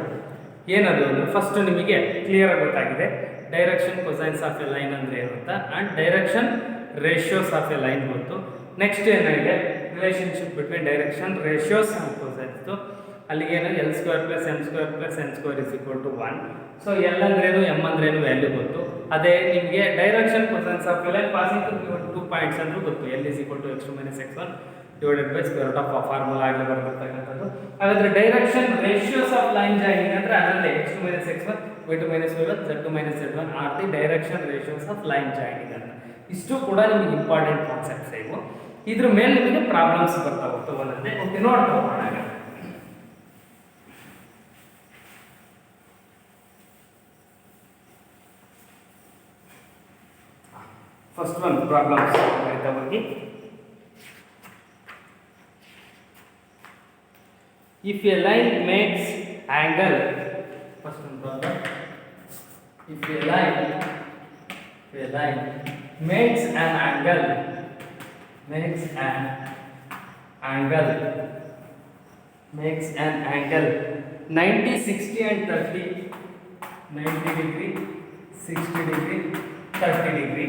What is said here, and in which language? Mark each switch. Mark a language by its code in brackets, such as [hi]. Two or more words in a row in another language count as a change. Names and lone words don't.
[kn] ಏನದು ಅಂದರೆ ಫಸ್ಟ್ ನಿಮಗೆ ಕ್ಲಿಯರ್ ಆಗಿ ಗೊತ್ತಾಗಿದೆ [en] direction cosines of a line [kn] ಅಂದರೆ ಏನು ಅಂತ, [en] and direction ratios of a line [kn] ಗೊತ್ತು. [en] next ಏನಾಗಿದೆ relationship between direction ratios and cosines. ಅಲ್ಲಿಗೇನು L square plus m square plus n square is equal to 1. [kn] ಸೊ L ಅಂದ್ರೇನು m ಅಂದ್ರೇನು ವ್ಯಾಲ್ಯೂ ಗೊತ್ತು. ಅದೇ ನಿಮಗೆ [en] direction cosines of a line passing through 2 points [kn] ಅಂದ್ರೂ ಗೊತ್ತು. [en] L is equal to x2 minus x1 divided by square root of [kn] ಫಾರ್ಮುಲಾ ಆಗಲಿ ಬರತಕ್ಕಂಥದ್ದು. [en] ಹಾಗಾದ್ರೆ direction ratios of line joining [kn] ಅಂದ್ರೆ ಅದರಲ್ಲಿ [en] x2 minus x1, y2 minus y1, z2 minus z1 are the direction ratios of line joining ಅಂತ. [kn] ಇಷ್ಟು ಕೂಡ ನಿಮಗೆ [en] important concepts [kn] ಇವು. ಇದ್ರ ಮೇಲೆ ನಿಮಗೆ ಪ್ರಾಬ್ಲಮ್ಸ್ ಬರ್ತಾ ಹೋಗ್ತವಲ್ಲಂತೆ. ಓಕೆ, ನೋಡ್ತಾ ಹೋಗೋಣ. [en] first one problems [kn] ಆಯ್ತಾ ಬಗ್ಗೆ. [en] If a line makes angle, first one problem. If a line makes an angle 90, 60 and 30, 90 degree, 60 degree, 30 degree.